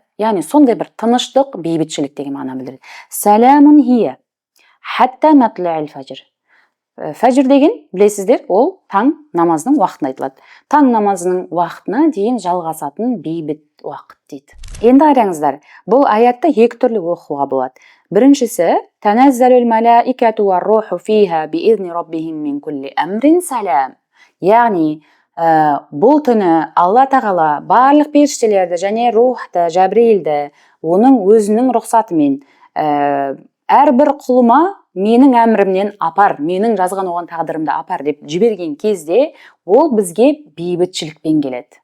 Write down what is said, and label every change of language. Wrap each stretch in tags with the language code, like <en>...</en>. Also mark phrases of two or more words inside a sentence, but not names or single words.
<kk>Яғни сондай бір тыныштық, бейбітшілік деген мағына білдіреді.</kk> <ar>سلام هي حتى مطلع الفجر.</ar> <kk>Фәжр деген, білесіздер, ол таң намазының уақытына айтылады. Таң намазының уақытына дейін жалғасатын бейбіт уақыт дейді. Енді қараңыздар, бұл аятты екі түрлі оқуға болады.</kk> <ar>Біріншісі, تنزل الملائكة والروح فيها بإذن ربهم من كل أمر سلام.</ar> <kk>Яғни, бұл түні Алла тағала барлық періштелерді және рухты, Жәбірейілді оның өзінің рұқсатымен әрбір құлыма менің әмірімнен апар, менің жазған оған тағдырымды апар деп жіберген кезде ол бізге бейбітшілікпен келеді.</kk>